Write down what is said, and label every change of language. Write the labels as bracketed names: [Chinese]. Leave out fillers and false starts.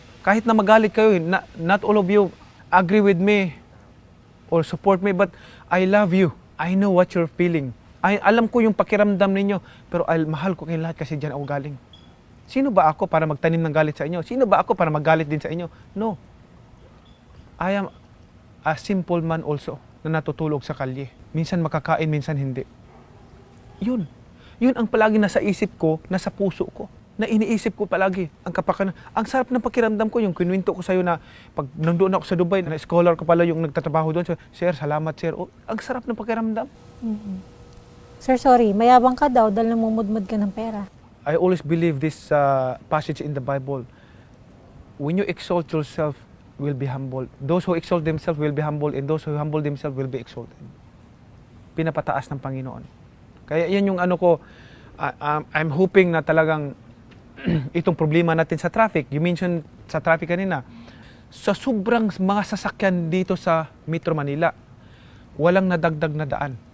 [Filipino] Kahit na magalit kayo, [English] not all of you agree with me or support me, but I love you. I know what you're feeling. [Filipino] Alam ko yung pakiramdam ninyo, pero mahal ko kayong lahat kasi dyan ako galing. Sino ba ako para magtanim ng galit sa inyo? Sino ba ako para magalit din sa inyo? No. [English] I am a simple man also [Filipino] na natutulog sa kalye. Minsan makakain, minsan hindi. Yun. Yun ang palagi nasa isip ko, nasa puso ko. Na iniisip ko palagi. Ang sarap ng pakiramdam ko, yung kinuwento ko sa'yo na pag nandoon ako sa Dubai, na scholar ko pala yung nagtatrabaho doon. Sir, salamat sir. Ang sarap ng pakiramdam. Mm-hmm. Sir, sorry, mayabang ka daw dahil namumudmud ka ng pera. [English] I always believe this passage in the Bible. When you exalt yourself, will be humbled. Those who exalt themselves will be humbled, and those who humble themselves will be exalted. [Filipino] Pinapataas ng Panginoon. Kaya yan yung ano ko, [English] I'm hoping [Filipino] na talagang itong problema natin sa traffic. [English] You mentioned [Filipino] sa traffic kanina. Sa sobrang mga sasakyan dito sa Metro Manila, walang nadagdag na daan.